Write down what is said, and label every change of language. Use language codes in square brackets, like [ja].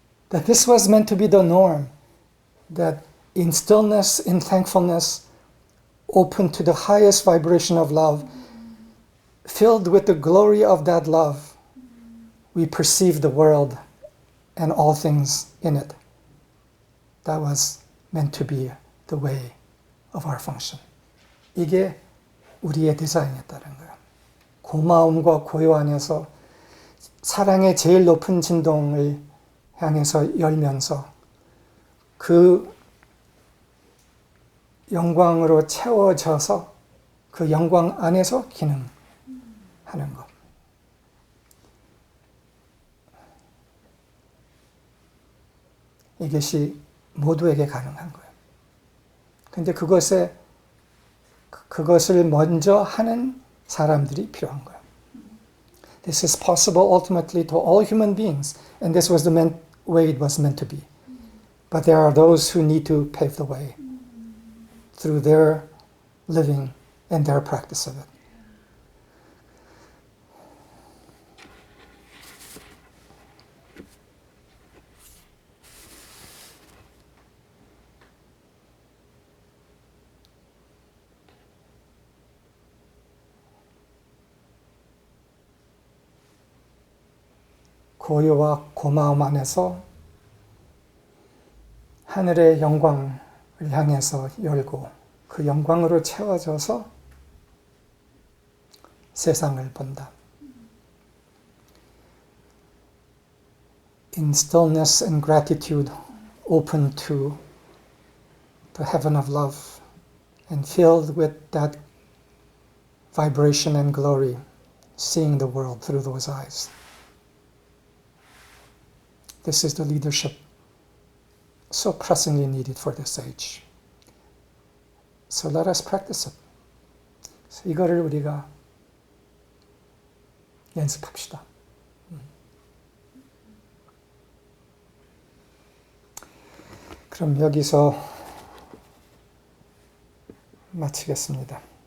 [en] That this was meant to be the norm, that in stillness, in thankfulness, open to the highest vibration of love, filled with the glory of that love, we perceive the world and all things in it. That was meant to be the way of our function. [ko] 이게 우리의 디자인이었다는 거예요. 고마움과 고요 안에서 사랑의 제일 높은 진동을 향해서 열면서 그 영광으로 채워져서 그 영광 안에서 기능하는 것. 이것이 모두에게 가능한 거예요. 근데 그것을 먼저 하는 사람들이 필요한 거예요. [en] This is possible ultimately to all human beings, and this was the way it was meant to be. But there are those who need to pave the way through their living and their practice of it. [ko] 고요와 고마움 안에서 하늘의 영광을 향해서 열고 그 영광으로 채워져서 세상을 본다. [en] In stillness and gratitude, open to the heaven of love, and filled with that vibration and glory, seeing the world through those eyes. This is the leadership so pressingly needed for this age. So let us practice it. [ko] So 이거를 우리가 연습합시다. 그럼 여기서 마치겠습니다.